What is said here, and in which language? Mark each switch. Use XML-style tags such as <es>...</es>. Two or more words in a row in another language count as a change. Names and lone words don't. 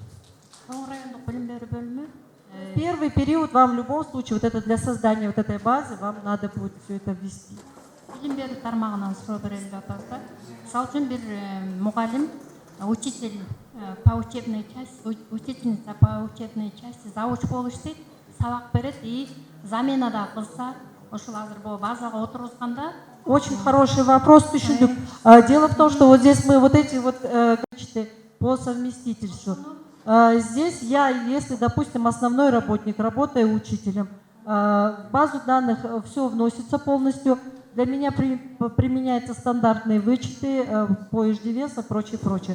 <ru>Первый период вам в любом случае, вот это для создания вот этой базы, вам надо будет все это ввести. Учитель по учебной части, учительница по учебной части,</ru> <ky>зауч болуш дейт, сабак берет и заменада кылса, ошол азыр бул базага отургузганда.</ky> <ru>Очень хороший вопрос, Дело в том, что вот здесь мы вот эти вот по совместительству. Здесь я, если, допустим, основной работник, работаю учителем, в базу данных все вносится полностью. Для меня применяются стандартные вычеты по иждивенцу и прочее, прочее.</ru>